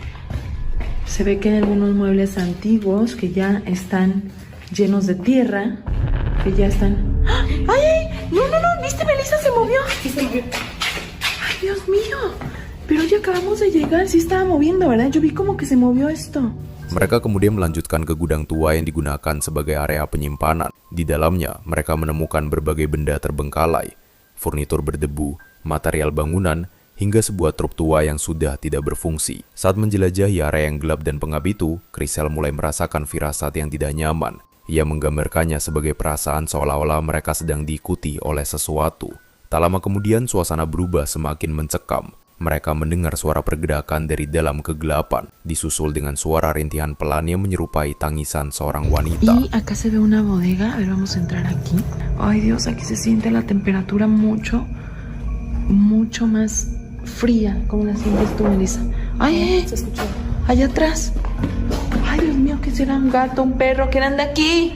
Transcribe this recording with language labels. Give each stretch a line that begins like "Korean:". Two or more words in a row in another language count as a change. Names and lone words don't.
Spanish: Se ve que hay algunos muebles antiguos que ya están llenos de tierra, que ya están... ¡Ay, ay! ¡No! ¿Viste, Melissa? Se movió. ¡Ay, Dios mío! Pero ya acabamos de llegar. Sí estaba moviendo, ¿verdad? Yo vi como que se movió esto.
Indonesian: Mereka kemudian melanjutkan ke gudang tua yang digunakan sebagai area penyimpanan. Di dalamnya, mereka menemukan berbagai benda terbengkalai, furnitur berdebu, material bangunan, hingga sebuah truk tua yang sudah tidak berfungsi. Saat menjelajahi area yang gelap dan pengap itu, Crisel mulai merasakan firasat yang tidak nyaman. Ia menggambarkannya sebagai perasaan seolah-olah mereka sedang diikuti oleh sesuatu. Tak lama kemudian suasana berubah semakin mencekam. Mereka mendengar suara pergerakan dari dalam kegelapan, disusul dengan suara rintihan pelan yang menyerupai tangisan seorang wanita.
Spanish: Y acá se ve una bodega. A ver, vamos a entrar aquí. Ay, Dios, aquí se siente la temperatura mucho más fría. ¿Cómo la sientes tú, Melissa? Ay, se escuchó. Allá atrás. Ay, Dios mío, ¿qué será? ¿Un gato, un perro? ¿Quién anda aquí?